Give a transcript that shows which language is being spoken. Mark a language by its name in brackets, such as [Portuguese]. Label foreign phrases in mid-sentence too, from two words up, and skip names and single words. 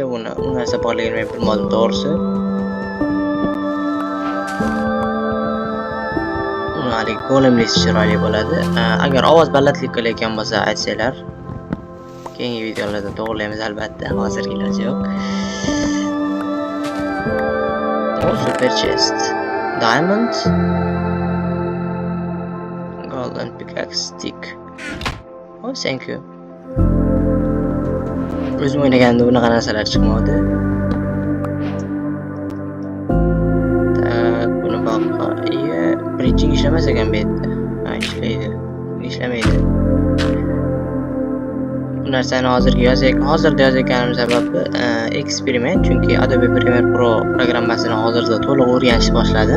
[Uzbek] Buni u narsa borligini men bilmadim to'g'risi. Hali golemlisi chiroyli bo'ladi. Agar ovoz balandlik qilayotgan bo'lsa aytsanglar, keyingi videolarda to'g'rilaymiz albatta. Hozirgilarcha yo'q. [English] Super chest, diamond, golden pickaxe stick. Oh, thank you. [Uzbek] O'zim o'ynaganimda bunaqa narsalar chiqmadi. Buni boqqa. Bridging ishlamas ekan bu yerda. Ishlaydi. Ishlamaydi. Bu narsani hozirda yozayotganim sababi eksperiment, chunki Adobe Premiere Pro programmasini hozirda to'liq o'rganishni boshladim.